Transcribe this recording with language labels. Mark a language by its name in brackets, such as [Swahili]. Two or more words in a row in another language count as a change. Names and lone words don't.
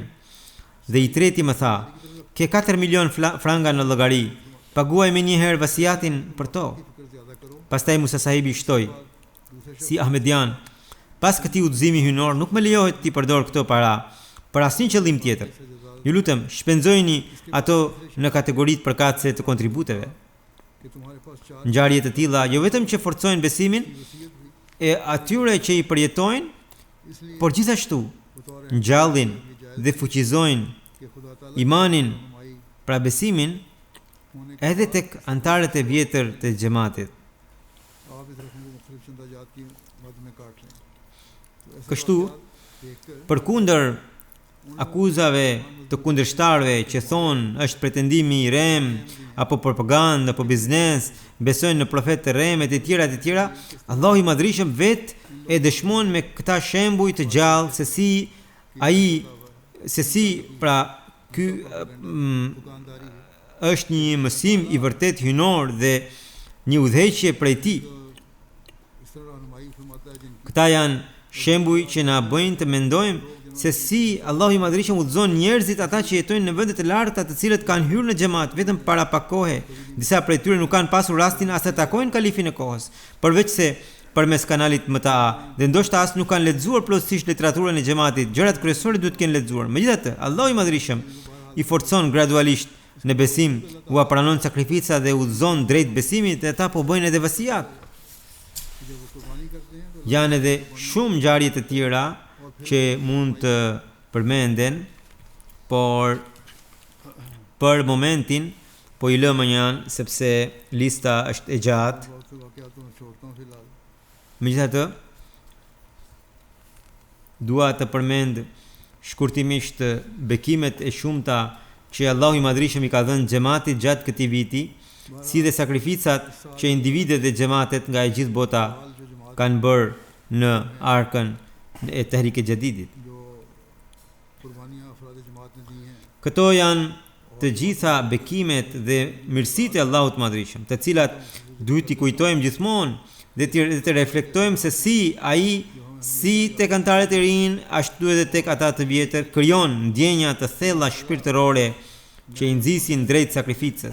[Albanian] Dhe i treti më tha, ke 4 milion franga në llogari, paguaj më njëherë vasiatin për to. Pastaj Musa Sahibi shtoi, si ahmedian, Pas këtij udhëzimi hyjnor nuk më lejohet të përdor këto para për asnjë qëllim tjetër. Ju lutem, shpenzojini ato në kategoritë përkatëse të kontributeve. [Urdu] کہ تمہارے پاس 4 [Albanian] Ngjarje të tilla jo vetëm që forcojnë besimin e atyre që i përjetojnë, [Urdu] इसलिए [Albanian] por gjithashtu [Urdu] बतौर [Albanian] ngjallin dhe fuqizojnë [Urdu] کہ خدا تعالیٰ [Albanian] imanin, [Urdu] रहनुमाई [Albanian] pra besimin, [Urdu] ہونے کے [Albanian] edhe tek antarët e vjetër të xhamatit. [Urdu] آپ اس رقم کو مختلف چندہ جات کی مد میں کاٹ لیں تو ایسے [Albanian] Kështu, [Urdu] واقعات دیکھ کر [Albanian] përkundër akuzave të kundërshtarëve që thonë është pretendimi i rem, apo propagandë, apo biznes, besojnë në profet të rem e të tjera, Allahu i Madhrishëm vetë e dëshmon me këta shembuj të gjallë se si pra ky [Urdu] دکانداری ہے [Albanian] është një mësim i vërtet hyjnor dhe një udhëheqje prej tij. [Urdu] اس طرح رہنمائی فرماتا ہے جن کی [Albanian] Këta janë shembuj që na bëjnë të mendojmë se si Allahu i Madhrishëm udhëzon njerëzit ata që jetojnë në vende të larta, të cilët kanë hyrë në xhamat vetëm para pak kohe. Disa prej tyre nuk kanë pasur rastin as të takojnë kalifin e kohës, përveç se përmes kanalit MTA, dhe ndoshta as nuk kanë lexuar plotësisht literaturën e xhamatit. Gjërat kryesore duhet të kenë lexuar. Megjithatë, Allahu i Madhrishëm i forcon gradualisht në besim, u pranon sakrifica dhe udhëzon drejt besimit dhe ata po bëjnë edhe vasiyat. [Urdu] جب وہ قربانی کرتے ہیں تو [Albanian] Janë edhe shumë ngjarje të tjera që mund të përmenden, por për momentin po i lëmë janë sepse lista është e gjatë. [Urdu] بہت سے واقعات تو میں چھوڑتا ہوں فی الحال [Albanian] Megjithatë, dua të përmend shkurtimisht bekimet e shumta që Allahu i Madhrishëm i ka dhënë xhamatit gjatë këtij viti, si dhe sakrificat që individet dhe xhamatet nga e gjithë bota [Urdu] جو جماعت [Albanian] kanë bërë në arkën e Tehrik e Jadidit. [Urdu] جو قربانیاں افراد جماعت نے دی ہیں [Albanian] Këto janë të gjitha bekimet dhe mirësitë e Allahut të Madhrishëm, të cilat duhet i kujtojmë gjithmonë dhe të reflektojmë se si ai si tek antarët e rinj, ashtu edhe tek ata të vjetër krijon ndjenja të thella shpirtërore që i nxisin drejt sakrificës.